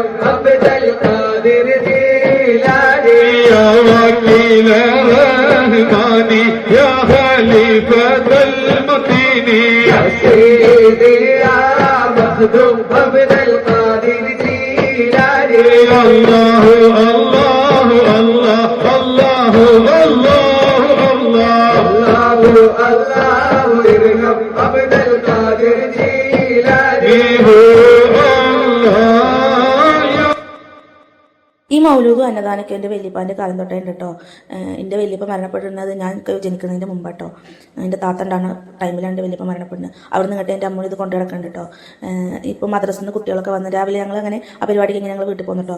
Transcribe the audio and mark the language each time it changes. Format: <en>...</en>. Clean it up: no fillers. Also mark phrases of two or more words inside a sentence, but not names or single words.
<ar>عبد القادر جيلاني يا وكيل الرحمن يا خليفة المتين يا سيدي يا مخدوم عبد القادر جيلاني الله الله الله الله الله ارحم عبد القادر جيلاني</ar> <ml>ഈ മൗലൂദും അന്നദാനൊക്കെ എൻ്റെ വല്യപ്പാൻ്റെ കാലം തൊട്ടേ ഉണ്ട് കേട്ടോ. എൻ്റെ വല്യപ്പ മരണപ്പെടുന്നത് ഞാൻ ജനിക്കുന്നതിൻ്റെ മുമ്പാട്ടോ. എൻ്റെ താത്ത ഉണ്ടാകുന്ന ടൈമിലാണ് എൻ്റെ വല്യപ്പ മരണപ്പെടുന്നത്. അവിടെ നിന്ന് കേട്ട് എൻ്റെ അമ്മ ഇത് കൊണ്ടു കിടക്കുന്നുണ്ട് കേട്ടോ. ഇപ്പോൾ മദ്രസിൽ നിന്ന് കുട്ടികളൊക്കെ വന്ന് രാവിലെ ഞങ്ങൾ അങ്ങനെ ആ പരിപാടിക്ക് ഇങ്ങനെ ഞങ്ങൾ വീട്ടിൽ പോകുന്നു കേട്ടോ.</ml>